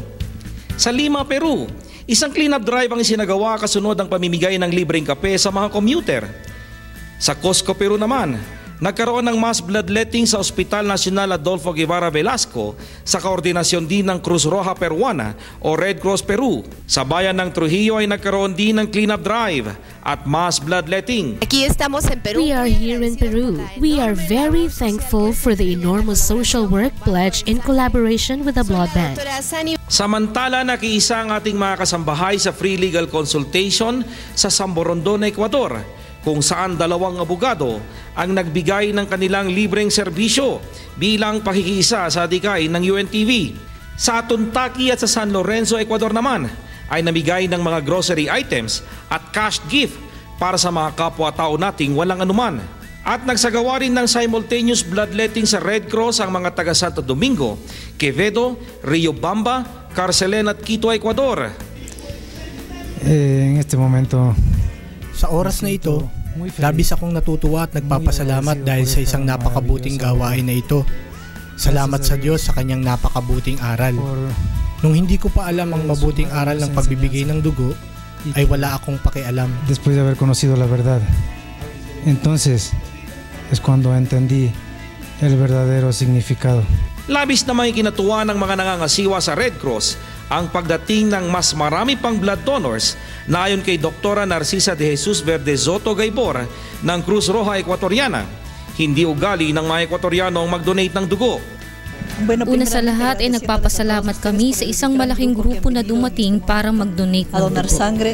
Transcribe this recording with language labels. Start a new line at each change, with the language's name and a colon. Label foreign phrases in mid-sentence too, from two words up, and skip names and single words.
Filipino: Sa Lima, Peru, isang
English: clean-up drive
Filipino: ang isinagawa kasunod ang pamimigay ng libreng kape sa mga commuter. Sa Cusco, Peru naman, nagkaroon ng
English: mass bloodletting
Filipino: sa Hospital Nacional Adolfo Guevara Velasco sa koordinasyon din ng Cruz Roja Peruana o Red Cross Peru. Sa bayan ng Trujillo ay nagkaroon din ng
English: cleanup drive
Filipino: at
English: mass bloodletting. We are here in Peru. We are very thankful for the enormous social work pledged in collaboration with the blood bank.
Filipino: Samantala, nakiisa ang ating mga kasambahay sa
English: free legal consultation
Filipino: sa Samborondon, Ecuador, kung saan dalawang abogado ang nagbigay ng kanilang libreng serbisyo bilang pakikiisa sa adhikay ng UNTV. Sa Tuntaki at sa San Lorenzo, Ecuador naman ay namigay ng mga
English: grocery items
Filipino: at
English: cash gift
Filipino: para sa mga kapwa-tao nating walang anuman. At nagsagawa rin ng
English: simultaneous bloodletting
Filipino: sa Red Cross ang mga taga Santo Domingo, Quevedo, Riobamba, Carcelén at Quito, Ecuador.
Spanish: En este momento,
Filipino: sa oras na ito, labis akong natutuwa at nagpapasalamat dahil sa isang napakabuting gawain na ito. Salamat sa Diyos sa kanyang napakabuting aral. Nung hindi ko pa alam ang mabuting aral ng pagbibigay ng dugo, ay wala akong pakialam.
Spanish: Después de haber conocido la verdad, entonces es cuando entendí el verdadero significado.
Filipino: Labis naman ikinatuwa ng mga nangangasiwa sa Red Cross ang pagdating ng mas marami pang
English: blood donors
Filipino: na ayon kay Dr. Narcisa de Jesus Verde Soto Gaybor ng Cruz Roja Ecuatoriana. Hindi ugali ng mga Ecuatoriano ang mag-donate ng dugo. Una sa lahat ay nagpapasalamat kami sa isang malaking grupo na dumating para mag-donate ng dugo.